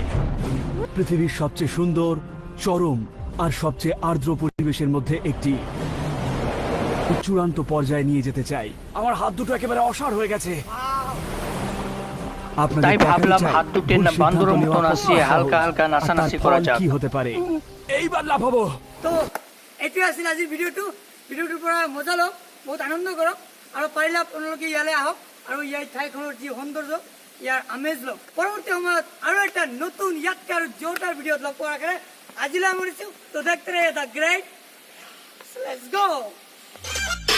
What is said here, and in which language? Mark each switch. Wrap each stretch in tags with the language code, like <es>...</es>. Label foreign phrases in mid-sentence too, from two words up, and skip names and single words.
<bn>পৃথিবীর সবচেয়ে সুন্দর, চরম আর সবচেয়ে আর্দ্র পরিবেশের মধ্যে একটি চূড়ান্ত পর্যায়ে নিয়ে যেতে চাই। আমার হাত দুটো একেবারে অসাড় হয়ে গেছে। তাই ভাবলাম হাত দুটো বান্দরের মতো নাচিয়ে হালকা হালকা নাচানাচি করা যাক। কি হতে পারে, এইবার লাভ হবো।</bn> <as>তো এইটোৱে আছিল আজিৰ ভিডিঅ'টোৰ পৰা মজা লওক, বহুত আনন্দ কৰক, আৰু পাৰিলে আপোনালোকে ইয়ালৈ আহক আৰু ইয়াৰ ঠাইখনৰ যি সৌন্দৰ্য, ইয়াৰ আমেজ লওক। পৰৱৰ্তী সময়ত আৰু এটা নতুন ইয়াতকৈ আৰু জোৰদাৰ ভিডিঅ'ত লগ পোৱাৰ আশাৰে আজিলৈ সামৰিছোঁ। তো দেখতে ৰহিয়ে</as> <en>the great, let's go.</en>